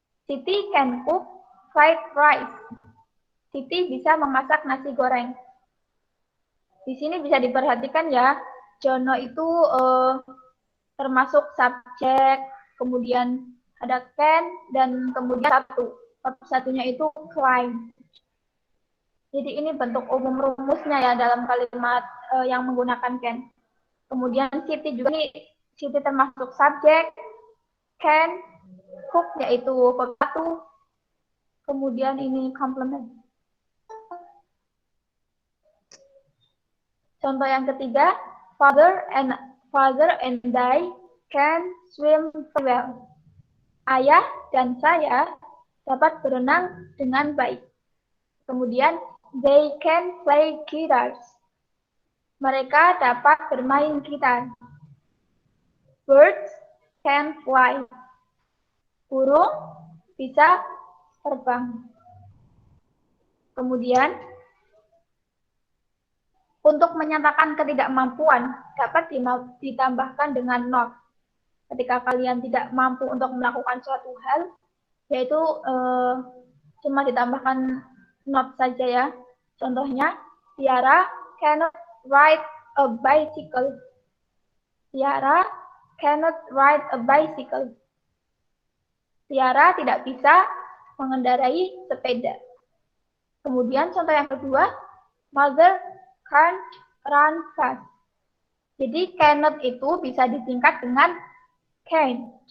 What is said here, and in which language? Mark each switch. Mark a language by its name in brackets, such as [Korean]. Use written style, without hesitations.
[English] Siti can cook fried rice. [Indonesian] Siti bisa memasak nasi goreng. Di sini bisa diperhatikan ya, Jono itu termasuk subjek, kemudian ada can, dan kemudian satunya itu climb. Jadi ini bentuk umum rumusnya ya dalam kalimat yang menggunakan can. Kemudian Siti juga nih, Siti termasuk subjek, can, cook yaitu verb 1, kemudian ini complement. Contoh yang ketiga, [English] father and I can swim well. [Indonesian] Ayah dan saya dapat berenang dengan baik. Kemudian, [English] they can play guitars. [Indonesian] Mereka dapat bermain gitar. [English] Birds can fly. [Indonesian] Burung bisa terbang. Kemudian, untuk menyatakan ketidakmampuan dapat ditambahkan dengan not. Ketika kalian tidak mampu untuk melakukan suatu hal, yaitu cuma ditambahkan not saja ya. Contohnya, [English] Tiara cannot ride a bicycle. Tiara cannot ride a bicycle. [Indonesian] Tiara tidak bisa mengendarai sepeda. Kemudian contoh yang kedua, [English] Mother can't run fast. [Indonesian] Jadi cannot itu bisa disingkat dengan can't.